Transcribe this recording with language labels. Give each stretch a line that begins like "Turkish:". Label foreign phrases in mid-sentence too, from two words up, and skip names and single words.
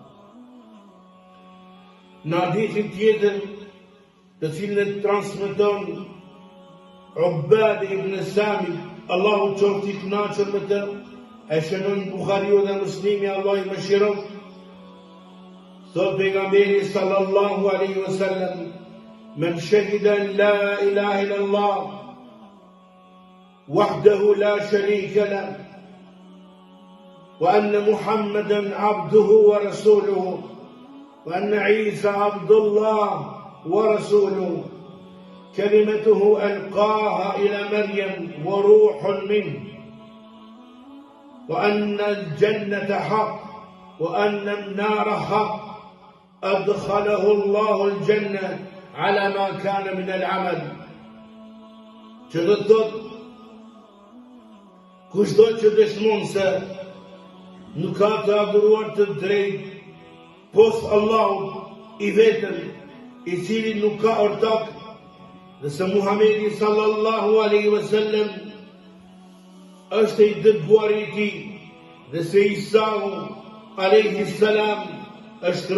Albanian: Në hadithin tjetër, të cilën e transmeton Ubad ibn Sami, Allahu qoftë i kënaqur me të, e shënon Buhariu dhe Muslimi, Allah i mëshiron. Thot pejgamberi
Arabic: صلى الله عليه وسلم من شهد لا إله إلا الله وحده لا شريك له وأن محمدا عبده ورسوله وأن عيسى عبد الله ورسوله كلمته ألقاها إلى مريم وروح منه وأن الجنة حق وأن النار حق أدخله الله الجنة على ما كان من العمل.
Albanian: Që do të thot, kushdo që dëshmon se nuk ka të adhuruar të drejt pos Allahut i vetëm, i cili nuk ka ortak, dhe se Muhamedi
Arabic: صلى الله عليه وسلم
Albanian: është i dërguari i tij, dhe se Isa
Arabic: عليه السلام
Albanian: është